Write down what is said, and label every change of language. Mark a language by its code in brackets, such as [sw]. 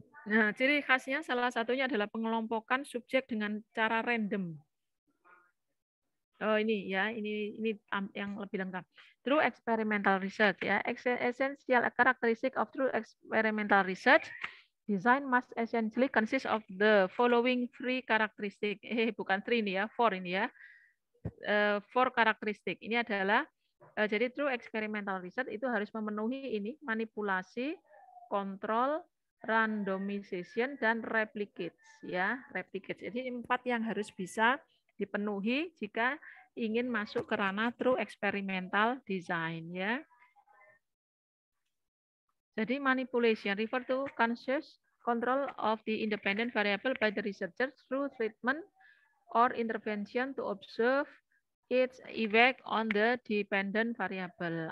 [id] Nah, ciri khasnya salah satunya adalah pengelompokan subjek dengan cara random. Ini ya, ini yang lebih lengkap. [en] True experimental research ya. Essential characteristic of true experimental research. Design must essentially consist of the following three characteristic. [id] Bukan three ini ya, four ini ya. [en] Four characteristic. [id] Ini adalah jadi true experimental research itu harus memenuhi ini manipulasi, kontrol, randomization dan replicates ya, replicates. Jadi 4 yang harus bisa dipenuhi jika ingin masuk ke ranah true experimental design ya. [en] Jadi manipulation refer to conscious control of the independent variable by the researcher through treatment or intervention to observe its effect on the dependent variable.